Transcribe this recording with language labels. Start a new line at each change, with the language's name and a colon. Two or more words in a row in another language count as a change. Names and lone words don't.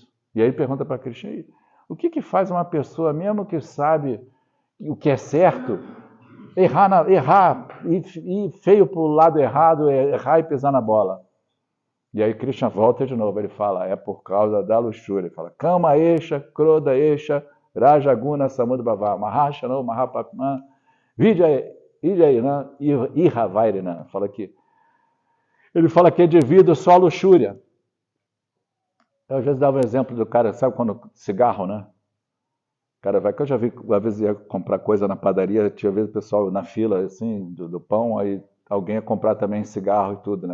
Portuguese: E aí pergunta para Krishna, o que faz uma pessoa, mesmo que sabe o que é certo, errar e feio para o lado errado, errar e pisar na bola? E aí Krishna volta de novo, ele fala, é por causa da luxúria. Ele fala,
Sanskrit: Kama Esha, Krodha Esha, Rajaguna Samudbhava, Mahashano, Mahapakman, Vidya Ihavairina.
Portuguese: Ele fala que é devido só à luxúria. Eu às vezes dava um exemplo do cara, sabe quando cigarro, né? O cara vai, que eu já vi, às vezes ia comprar coisa na padaria, tinha vezes o pessoal na fila, assim, do pão, aí alguém ia comprar também cigarro e tudo, né?